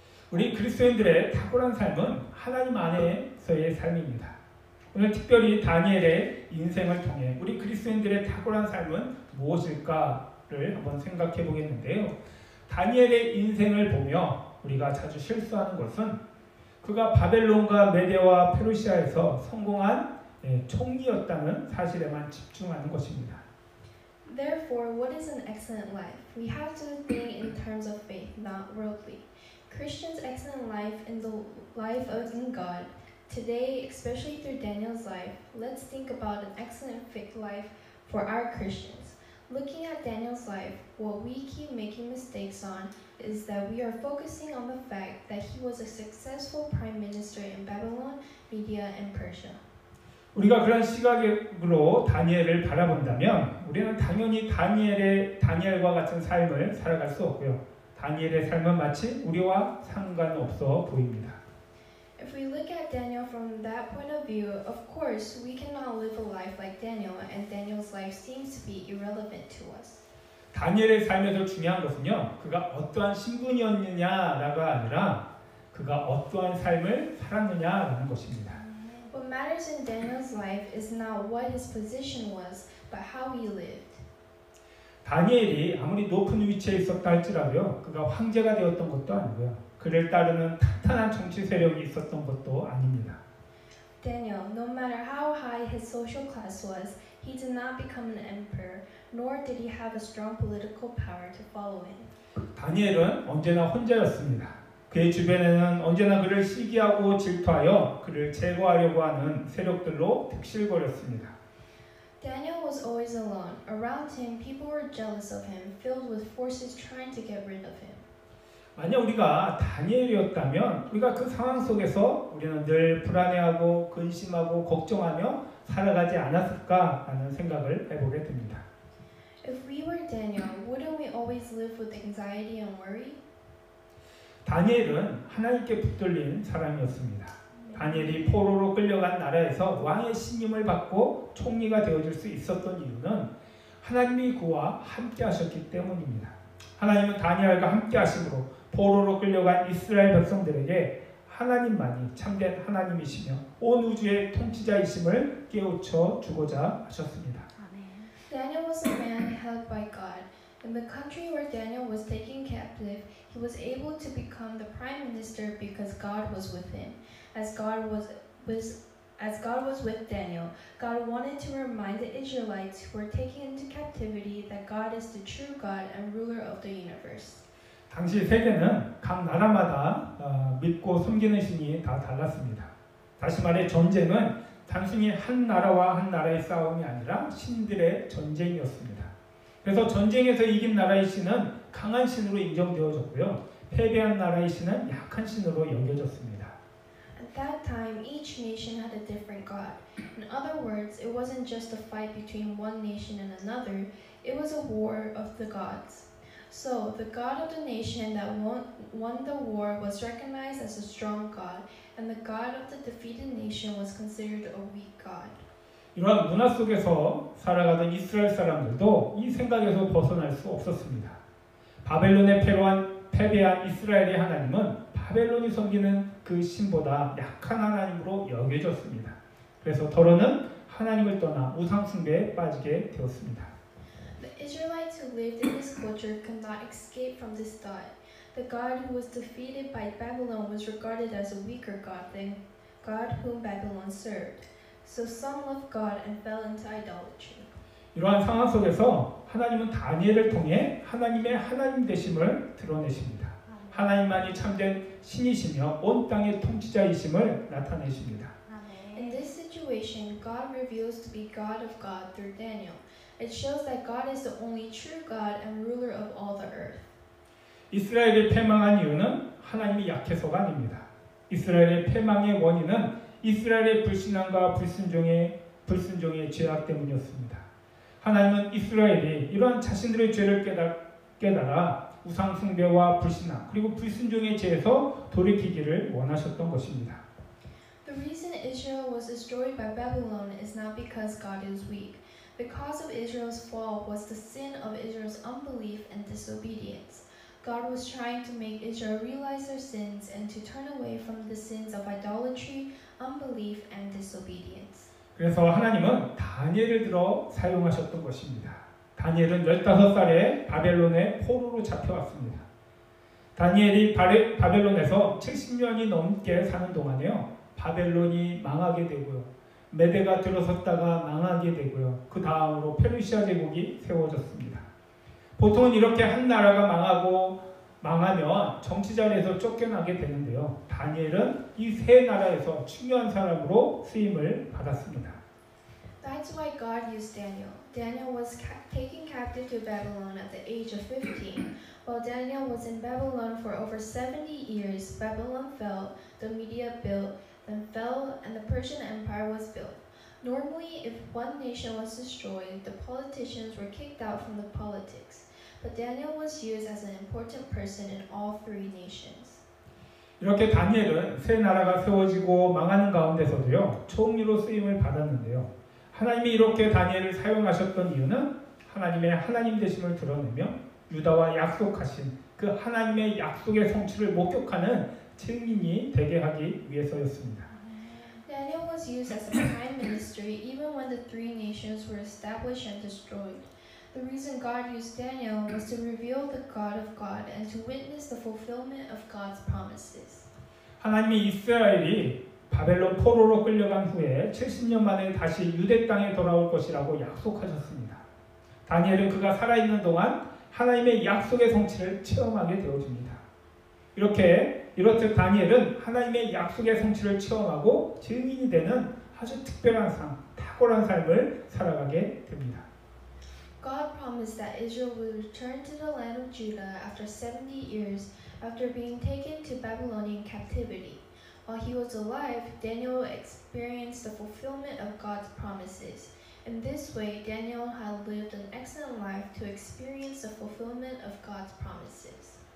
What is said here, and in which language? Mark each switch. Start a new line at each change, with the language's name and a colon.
Korean: 우리 그리스도인들의 탁월한 삶은 하나님 안에서의 삶입니다. 오늘 특별히 다니엘의 인생을 통해 우리 그리스도인들의 탁월한 삶은 무엇일까를 한번 생각해 보겠는데요. 다니엘의 인생을 보며 우리가 자주 실수하는 것은 그가 바벨론과 메데와 페르시아에서 성공한 총리였다는 사실에만 집중하는 것입니다.
English: Therefore, what is an excellent life? We have to think in terms of faith, not worldly. Christians' excellent life in the life of God. Today, especially through Daniel's life, let's think about an excellent life for our Christians. Looking at Daniel's life, what we keep making mistakes on is that we are focusing on the fact that he was a successful prime minister in Babylon, Media, and Persia.
Korean: 우리가 그런 시각으로 다니엘을 바라본다면 우리는 당연히 다니엘과 같은 삶을 살아갈 수 없고요. 다니엘의 삶은 마치 우리와 상관없어 보입니다.
English: If we look at Daniel from that point of view, of course, we cannot live a life like Daniel, and Daniel's life seems to be irrelevant to us.
Korean: 다니엘의 삶에서 중요한 것은요, 그가 어떠한 신분이었느냐가 아니라 그가 어떠한 삶을 살았느냐라는 것입니다.
English: What matters in Daniel's life is not what his position was, but how he lived.
Korean: 다니엘이 아무리 높은 위치에 있었다 할지라도요, 그가 황제가 되었던 것도 아니고요. 그를 따르는 탄탄한 정치 세력이 있었던 것도 아닙니다.
English: Daniel, no matter how high his social class was, he did not become an emperor, nor did he have a strong political power to follow him.
Korean: 다니엘은 언제나 혼자였습니다. 그의 주변에는 언제나 그를 시기하고 질투하여 그를 제거하려고 하는 세력들로 득실거렸습니다.
English: Daniel was always alone. Around him, people were jealous of him, filled with forces trying to get rid of him.
Korean: 만약 우리가 다니엘이었다면 우리가 그 상황 속에서 우리는 늘 불안해하고 근심하고 걱정하며 살아가지 않았을까라는 생각을 해보게 됩니다.
English: If we were Daniel, wouldn't we always live with anxiety and worry?
Korean: 다니엘은 하나님께 붙들린 사람이었습니다. 다니엘이 포로로 끌려간 나라에서 왕의 신임을 받고 총리가 되어줄 수 있었던 이유는 하나님이 그와 함께 하셨기 때문입니다. 하나님은 다니엘과 함께 하심으로 포로로 끌려간 이스라엘 백성들에게 하나님만이 참된 하나님이시며 온 우주의 통치자이심을 깨우쳐 주고자 하셨습니다.
English: Daniel was a man held by God. In the country where Daniel was taken captive, he was able to become the prime minister because God was with him. As God was with Daniel, God wanted to remind the Israelites who were taken into captivity that God is the true God and ruler of the universe.
Korean: 당시 세계는 각 나라마다 믿고 섬기는 신이 다 달랐습니다. 다시 말해 전쟁은 단순히 한 나라와 한 나라의 싸움이 아니라 신들의 전쟁이었습니다. 그래서 전쟁에서 이긴 나라의 신은 강한 신으로 인정되어졌고요. 패배한 나라의 신은 약한 신으로 여겨졌습니다.
English: At that time, each nation had a different God. In other words, it wasn't just a fight between one nation and another, it was a war of the gods. So, the God of the nation that won the war was recognized as a strong God, and the God of the defeated nation was considered a weak God.
Korean: 이러한 문화 속에서 살아가던 이스라엘 사람들도 이 생각에서 벗어날 수 없었습니다. 바벨론에 패배한 이스라엘의 하나님은 바벨론이 섬기는 그 신보다 약한 하나님으로 여겨졌습니다. 그래서 더러는 하나님을 떠나 우상 숭배에 빠지게 되었습니다.
English: The Israelites who lived in this culture could not escape from this thought. The God who was defeated by Babylon was regarded as a weaker God than God whom Babylon served. So some left God and fell into idolatry.
Korean: 이러한 상황 속에서 하나님은 다니엘을 통해 하나님의 하나님 되심을 드러내십니다. 하나님만이 참된 신이시며 온 땅의 통치자이심을 나타내십니다.
English: In this situation, God reveals to be God of God through Daniel. It shows that God is the only true God and ruler of all the earth.
Korean: 이스라엘이 패망한 이유는 하나님이 약해서가 아닙니다. 이스라엘의 패망의 원인은 이스라엘의 불신앙과 불순종의 죄악 때문이었습니다. 하나님은 이스라엘이 이러한 자신들의 죄를 깨달아 우상 숭배와 불신앙 그리고 불순종의 죄에서 돌이키기를 원하셨던 것입니다.
English: The reason Israel was destroyed by Babylon is not because God is weak. The cause of Israel's fall was the sin of Israel's unbelief and disobedience. God was trying to make Israel realize their sins and to turn away from the sins of idolatry, unbelief, and disobedience.
Korean: 그래서 하나님은 다니엘을 들어 사용하셨던 것입니다. 다니엘은 15살에 바벨론의 포로로 잡혀왔습니다. 다니엘이 바벨론에서 70년이 넘게 사는 동안에요. 바벨론이 망하게 되고요. 메대가 들어섰다가 망하게 되고요. 그 다음으로 페르시아 제국이 세워졌습니다. 보통은 이렇게 한 나라가 망하면 정치 자리에서 쫓겨나게 되는데요. 다니엘은 이 세 나라에서 중요한 사람으로 쓰임을 받았습니다.
English: That's why God used Daniel. Daniel was taken captive to Babylon at the age of 15. While Daniel was in Babylon for over 70 years, Babylon fell, the Media built, then fell, and the Persian Empire was built. Normally, if one nation was destroyed, the politicians were kicked out from the politics. But Daniel was used as an important person in all three nations.
Korean: 이렇게 다니엘은 세 나라가 세워지고 망하는 가운데서도요. 총리로 쓰임을 받았는데요. 하나님이 이렇게 다니엘을 사용하셨던 이유는 하나님의 하나님 되심을 드러내며 유다와 약속하신 그 하나님의 약속의 성취를 목격하는 증인이 되게 하기 위해서였습니다.
English: Daniel was used as a prime minister even when the three nations were established and destroyed. The reason God used Daniel was to reveal the God of God and to witness the fulfillment of God's promises.
Korean: 하나님이 이스라엘이 바벨론 포로로 끌려간 후에 70년 만에 다시 유대 땅에 돌아올 것이라고 약속하셨습니다. 다니엘은 그가 살아있는 동안 하나님의 약속의 성취를 체험하게 되어줍니다. 이렇듯 다니엘은 하나님의 약속의 성취를 체험하고 증인이 되는 아주 특별한 탁월한 삶을 살아가게 됩니다.
English: God promised that Israel would return to the land of Judah after 70 years after being taken to Babylonian captivity. While he was alive, Daniel experienced the fulfillment of God's promises. In this way, Daniel had lived an excellent life to experience the fulfillment of God's promises.